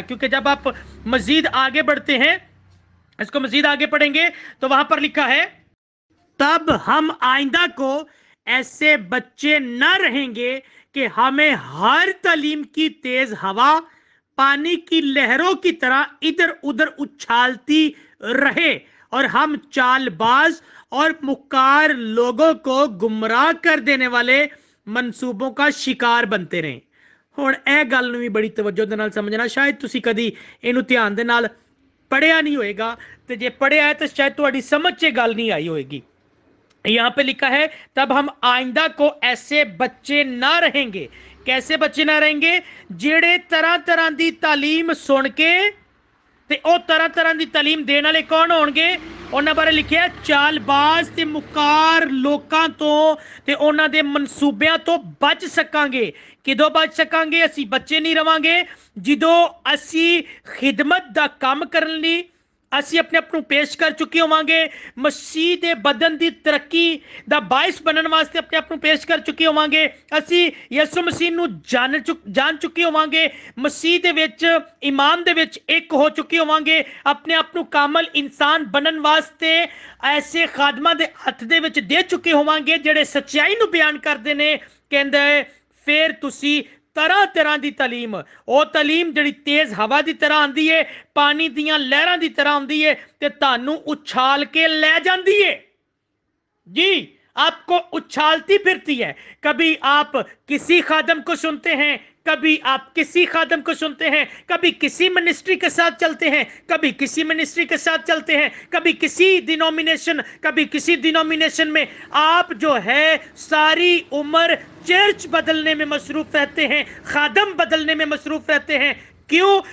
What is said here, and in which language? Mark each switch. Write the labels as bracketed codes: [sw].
[hi] क्योंकि जब आप मजीद आगे बढ़ते हैं, इसको मजीद आगे पढ़ेंगे तो वहां पर लिखा है, तब हम आइंदा को ऐसे बच्चे न रहेंगे कि हमें हर तालीम की तेज हवा पानी की लहरों की तरह इधर उधर उछालती रहे और हम चालबाज और मुक्कार लोगों को गुमराह कर देने वाले मनसूबों का शिकार बनते रहे। [pa] ਹੁਣ ਇਹ ਗੱਲ ਨੂੰ ਵੀ ਬੜੀ ਤਵੱਜੋ ਦੇ ਨਾਲ ਸਮਝਣਾ। ਸ਼ਾਇਦ ਤੁਸੀਂ ਕਦੀ ਇਹਨੂੰ ਧਿਆਨ ਦੇ ਨਾਲ ਪੜਿਆ नहीं होएगा, तो जे पढ़िया है तो शायद तुम्हारी समझ से गल नहीं आई होएगी। [hi] यहां पे लिखा है, तब हम आइंदा को ऐसे बच्चे ना रहेंगे। कैसे बच्चे ना रहेंगे? जेड़े तरह तरह की तालीम सुन के [pa] ਤੇ ਉਹ ਤਰ੍ਹਾਂ ਤਰ੍ਹਾਂ ਦੀ ਤਾਲੀਮ ਦੇਣ ਵਾਲੇ ਕੌਣ ਹੋਣਗੇ? ਉਹਨਾਂ ਬਾਰੇ ਲਿਖਿਆ ਚਾਲਬਾਜ਼ ਤੇ ਮੁਕਾਰ ਲੋਕਾਂ ਤੋਂ ਤੇ ਉਹਨਾਂ ਦੇ ਮਨਸੂਬਿਆਂ ਤੋਂ ਬਚ ਸਕਾਂਗੇ। ਕਿਦੋਂ ਬਚ ਸਕਾਂਗੇ? ਅਸੀਂ ਬੱਚੇ ਨਹੀਂ ਰਵਾਂਗੇ ਜਦੋਂ ਅਸੀਂ ਖਿਦਮਤ ਦਾ ਕੰਮ ਕਰਨ ਲਈ ਅਸੀਂ ਆਪਣੇ ਆਪ ਨੂੰ ਪੇਸ਼ ਕਰ ਚੁੱਕੇ ਹੋਵਾਂਗੇ, ਮਸੀਹ ਦੇ ਬਦਨ ਦੀ ਤਰੱਕੀ ਦਾ ਬਾਇਸ ਬਣਨ ਵਾਸਤੇ ਆਪਣੇ ਆਪ ਨੂੰ ਪੇਸ਼ ਕਰ ਚੁੱਕੇ ਹੋਵਾਂਗੇ, ਅਸੀਂ ਯਿਸੂ ਮਸੀਹ ਨੂੰ ਜਾਣ ਚੁੱਕੇ ਹੋਵਾਂਗੇ, ਮਸੀਹ ਦੇ ਵਿੱਚ ਈਮਾਨ ਦੇ ਵਿੱਚ ਇੱਕ ਹੋ ਚੁੱਕੇ ਹੋਵਾਂਗੇ, ਆਪਣੇ ਆਪ ਨੂੰ ਕਾਮਲ ਇਨਸਾਨ ਬਣਨ ਵਾਸਤੇ ਐਸੇ ਖਾਦਮਾਂ ਦੇ ਹੱਥ ਦੇ ਵਿੱਚ ਦੇ ਚੁੱਕੇ ਹੋਵਾਂਗੇ ਜਿਹੜੇ ਸੱਚਾਈ ਨੂੰ ਬਿਆਨ ਕਰਦੇ ਨੇ। ਕਹਿੰਦੇ ਫਿਰ ਤੁਸੀਂ ਤਰ੍ਹਾਂ ਤਰ੍ਹਾਂ ਦੀ ਤਾਲੀਮ, ਉਹ ਤਾਲੀਮ ਜਿਹੜੀ ਤੇਜ਼ ਹਵਾ ਦੀ ਤਰ੍ਹਾਂ ਆਂਦੀ ਹੈ, ਪਾਣੀ ਦੀਆਂ ਲਹਿਰਾਂ ਦੀ ਤਰ੍ਹਾਂ ਆਉਂਦੀ ਹੈ ਤੇ ਤੁਹਾਨੂੰ ਉਛਾਲ ਕੇ ਲੈ ਜਾਂਦੀ ਹੈ। [hi] जी, आपको उछालती फिरती है। कभी आप किसी खादम को सुनते हैं, कभी आप किसी खादम को सुनते हैं, कभी किसी मिनिस्ट्री के साथ चलते हैं, कभी किसी मिनिस्ट्री के साथ चलते हैं, कभी किसी डिनोमिनेशन में आप जो है सारी उम्र चर्च बदलने में मसरूफ रहते हैं, खादम बदलने में मसरूफ रहते हैं। क्यों?